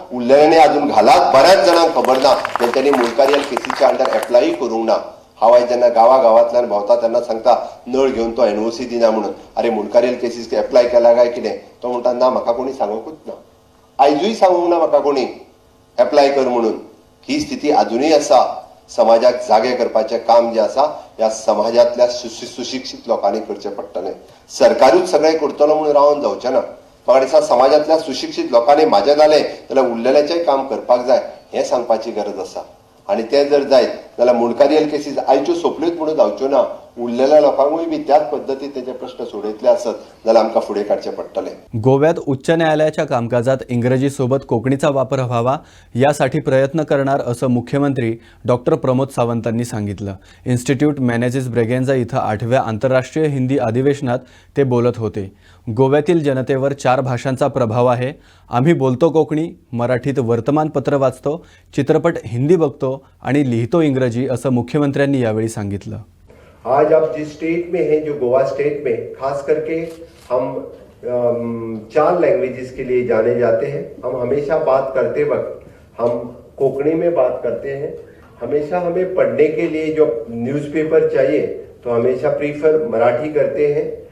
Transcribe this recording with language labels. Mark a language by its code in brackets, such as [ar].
[kok] उरलेल्यांनी अजून घालात. बऱ्याच जाणांक खबर ना तेंच्यांनी मुंडकारियल केसीच्या अंडर एप्लाय करूंक ना. हांव आयज जेन्ना गांवांतल्यान भोंवता तेन्ना सांगता नळ घेवन तो NOC दिना म्हणून. अरे मुंडकारियल केसीस एप्लाय केला काय कितें? तो म्हणटा ना म्हाका कोणी सांगूंकूच ना. आयजूय सांगूंक ना म्हाका कोणी एप्लाय कर म्हणून. ही स्थिती अजूनय आसा. समाजाक जागे करपाचें काम जे आसा ह्या समाजांतल्या सुशिक्षीत लोकांनी करचें पडटलें. सरकारूच सगळें करतलो म्हणून रावन जावचें ना. म्हाका दिसता समाजांतल्या सुशिक्षीत लोकांनी म्हाजें जालें जाल्यार उरलेल्याचेंय काम करपाक जाय हें सांगपाची गरज आसा. आणि ते जर जायत जाल्यार मुंडकारियल केसीस आयच्यो सोंपल्योच म्हणून जावच्यो ना. उरलेल्या लोकांकूय बी त्याच पद्दतीन तेचे प्रश्न सोडयतले आसत जाल्यार आमकां फुडें काडचें पडटलें. [mr] गोव्यात उच्च न्यायालयाच्या कामकाजात इंग्रजीसोबत कोकणीचा वापर व्हावा यासाठी प्रयत्न करणार असं मुख्यमंत्री डॉक्टर प्रमोद सावंतांनी सांगितलं. इन्स्टिट्यूट मॅनेजेस ब्रेगेन्झा इथं 8व्या आंतरराष्ट्रीय हिंदी अधिवेशनात ते बोलत होते. गोव्यातील जनतेवर 4 भाषांचा प्रभाव आहे. आम्ही बोलतो कोकणी, मराठीत वर्तमानपत्र वाचतो, चित्रपट हिंदी बघतो आणि लिहितो इंग्रजी असं मुख्यमंत्र्यांनी यावेळी सांगितलं. [hi] आज आप जिस स्टेट में हैं, जो गोवा स्टेट में, खास करके हम 4 लैंग्वेजेस के लिए जाने जाते हैं. हम हमेशा बात करते वक्त हम कोंकणी में बात करते हैं. हमेशा हमें पढ़ने के लिए जो न्यूज़पेपर चाहिए तो हमेशा प्रीफर मराठी करते हैं.